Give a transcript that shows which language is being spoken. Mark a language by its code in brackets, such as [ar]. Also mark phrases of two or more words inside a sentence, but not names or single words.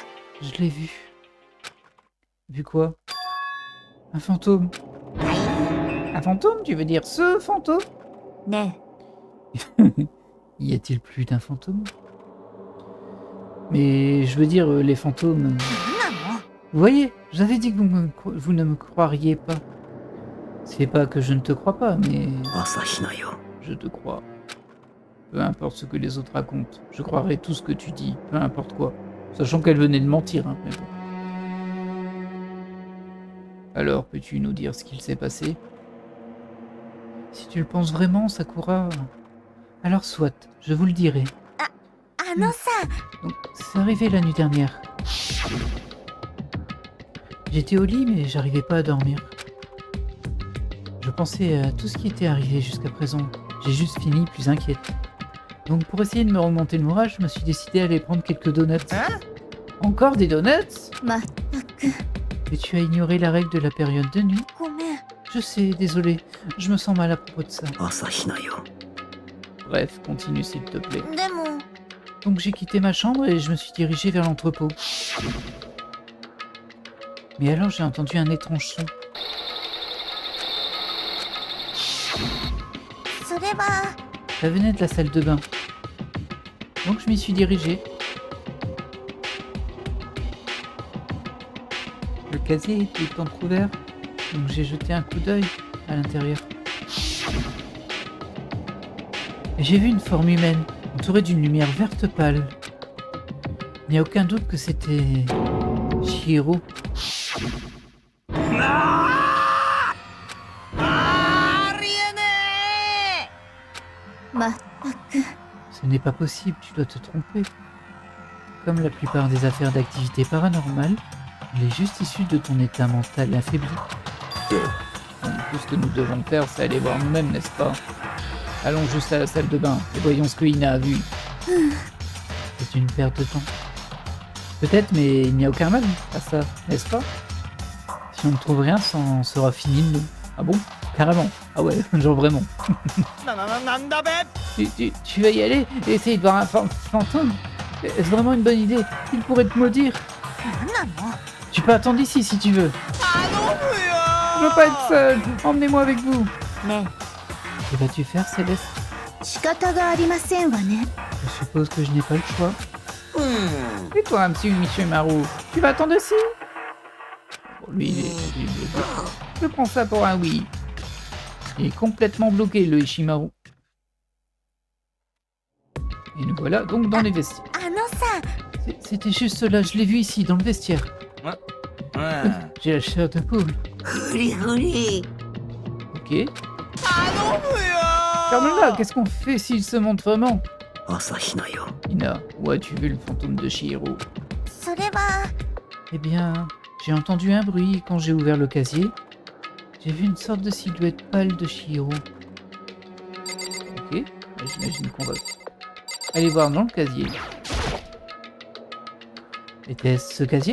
[fr] Je l'ai vu. Vu quoi? Un fantôme. Un fantôme, tu veux dire ce fantôme? [ja] ね [fr] Y a-t-il plus d'un fantôme? Mais je veux dire, les fantômes... [ja] え、なんなの？ [fr] Vous voyez, j'avais dit que vous ne me croiriez pas. C'est pas que je ne te crois pas, mais [ja] 朝比奈よ [fr] je te crois. Peu importe ce que les autres racontent, je croirai tout ce que tu dis, peu importe quoi. Sachant qu'elle venait de mentir, hein, mais bon. Alors, peux-tu nous dire ce qu'il s'est passé? si tu le penses vraiment, Sakura... Alors soit, je vous le dirai. [ja] あのさ、 [fr] Donc, c'est arrivé la nuit dernière. J'étais au lit, mais j'arrivais pas à dormir. Je pensais à tout ce qui était arrivé jusqu'à présent. J'ai juste fini plus inquiète. Donc, pour essayer de me remonter le moral, je me suis décidé à aller prendre quelques donuts. Encore des donuts? [ja] まったく [fr] Mais tu as ignoré la règle de la période de nuit. [ja] ごめん。 [fr] Je sais, désolé. Je me sens mal à propos de ça. [ja] 朝日奈よ [fr] Bref, continue s'il te plaît. [ja] でも、 [fr] Donc j'ai quitté ma chambre et je me suis dirigé vers l'entrepôt. Mais alors j'ai entendu un étrange son. [ja] それは、 [fr] Ça venait de la salle de bain. Donc je m'y suis dirigé. Le casier était entrouvert, donc j'ai jeté un coup d'œil à l'intérieur. Et j'ai vu une forme humaine, entourée d'une lumière verte pâle. Il n'y a aucun doute que c'était Chihiro. [ja] まったく。 [fr] Ce n'est pas possible, tu dois te tromper. Comme la plupart des affaires d'activité paranormale, il est juste issu de ton état mental affaibli. Donc, tout ce que nous devons faire, c'est aller voir nous-mêmes, n'est-ce pas? Allons juste à la salle de bain et voyons ce que Ina a vu. C'est une perte de temps. Peut-être, mais il n'y a aucun mal à ça, n'est-ce pas? Si on ne trouve rien, ça en sera fini de nous. Ah bon? Carrément. Ah ouais, genre vraiment. Tu vas y aller et essayer de voir un fantôme? Est-ce vraiment une bonne idée? Il pourrait te maudire. [ja] なんなの？ [fr] Tu peux attendre ici si tu veux. Je veux pas être seul. Emmenez-moi avec vous. [ja] ね [fr] Que vas-tu faire, Céleste? [ja] え、仕方がありませんわね。 [fr] Je suppose que je n'ai pas le choix. Et toi, monsieur Michimaru, tu vas attendre ici? Bon, lui, je prends ça pour un oui. Il est complètement bloqué, le Ishimaru. Et nous voilà donc dans les vestiaires. [ja] あのさ、 [fr] C'était juste là, je l'ai vu ici, dans le vestiaire. J'ai la chair de poule. [ja] フリフリ [fr] Ok. Carmela, qu'est-ce qu'on fait s'il se montre vraiment? [ja] 朝日奈よ [fr] Ina, où as-tu vu le fantôme de Chihiro? [ja] それは、 [fr] Eh bien, j'ai entendu un bruit quand j'ai ouvert le casier. J'ai vu une sorte de silhouette pâle de Chihiro. Ok, j'imagine qu'on va aller voir dans le casier. Était-ce ce casier?